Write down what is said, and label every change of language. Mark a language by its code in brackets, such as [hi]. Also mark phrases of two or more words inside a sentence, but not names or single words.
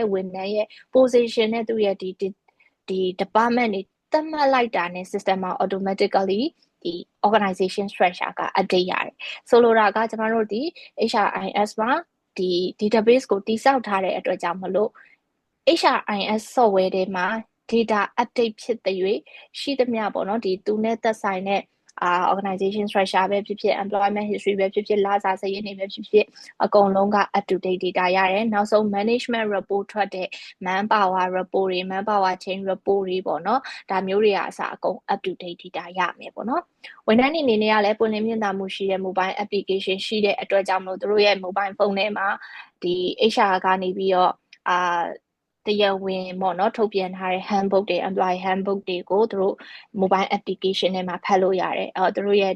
[my] ဝန်ထမ်းရဲ့ position နဲ့သူ့ရဲ့ဒီ department တွေသတ်မှတ်လိုက်တာနဲ့ system မှာ automatically ဒီ [en] organization structure [my] က update ရတယ်ဆိုလိုတာကကျမတို့ဒီ HRIS မှာဒီ database ကိုတိစောက်ထားတဲ့အတွက်ကြောင့်မလို့ [en] HRIS software [my] တွေမှာ [en] data update [my] ဖြစ်တဲ့၍ရှိသမျှပေါ့နော်ဒီသူနဲ့သက်ဆိုင်တဲ့ [en] organization structure [my] ပဲဖြစ်ဖြစ် [en] employment history [my] ပဲဖြစ်ဖြစ်လစာစာရင်းတွေပဲဖြစ်ဖြစ်အကုန်လုံးက [en] up to date data [my] ရတယ်နောက်ဆုံး [en] management report [my] ထွက်တဲ့ [en] manpower report [my] တွေ [en] manpower chain report [my] တွေပေါ့နော်ဒါမျိုးတွေကအစအကုန် [en] up to date data [my] ရမယ်ပေါ့နော်ဝန်ထမ်းတွေအနေနဲ့ကလည်းပွင့်လင်းမြင်သာမှုရှိတဲ့ [en] mobile application [my] ရှိတဲ့အတွက်ကြောင့်မလို့တို့ရဲ့ [en] mobile phone [my] ထဲမှာဒီ HR ကနေ ပြီးတော့တရားဝင်ပေါ့နော်ထုတ်ပြန်ထားတဲ့ handbook တွေ [en] employee handbook [my] တွေကိုသူတို့ [en] mobile application [my] ထဲမှာဖတ်လို့ရတယ်သူတို့ရဲ့